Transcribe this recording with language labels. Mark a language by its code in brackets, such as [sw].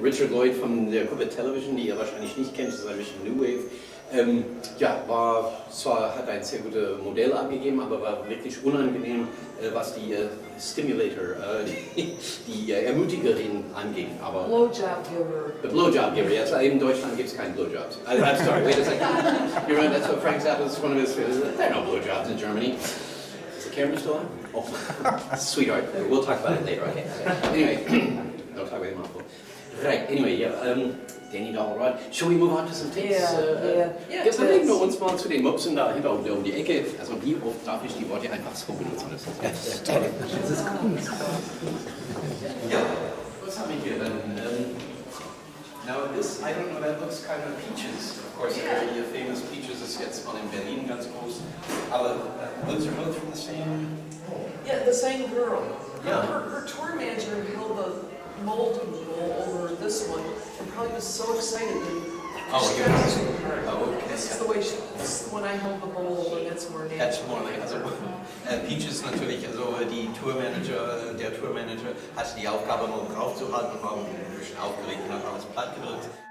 [de] Richard Lloyd von der Gruppe Television, die ihr wahrscheinlich nicht kennt, das ist ein bisschen New Wave. Hat ein sehr gutes Modell abgegeben, aber war wirklich unangenehm, was die Stimulator, die Ermutigerin anging. Aber [en] Blowjob giver. The blowjob giver, yes. [de] In Deutschland gibt es keine Blowjobs. [en] I'm sorry, wait a second. You're right, that's what Frank Zappa is one of his. There are no blowjobs in Germany. Is the camera still on? Oh, sweetheart. We'll talk about it later, okay? Anyway, don't talk about him awful. Right, anyway, yeah. Danny Dollarod. Shall we move on to some tapes? Yeah. [de] Jetzt bewegen wir uns mal zu den Mopsen da hinter um die Ecke. Also wie oft darf ich die Worte einfach so benutzen? Das ist Kunst. Ja, was haben wir hier dann? [en] Now this, I don't know, that looks kind of Peaches. Of course, the famous [de] Peaches ist jetzt mal in Berlin ganz groß. Aber [en] those are both from the same... Yeah, the same girl. Yeah. Her tour manager held the mold over this one and probably was so excited that she got it too hard. Oh, okay. This is the way this is when I held the mold and that's more natural. That's more like, [de] also Peaches natürlich, also der Tourmanager hatte die Aufgabe, nur draufzuhalten und war ein bisschen aufgeregt und hat alles platt gedrückt.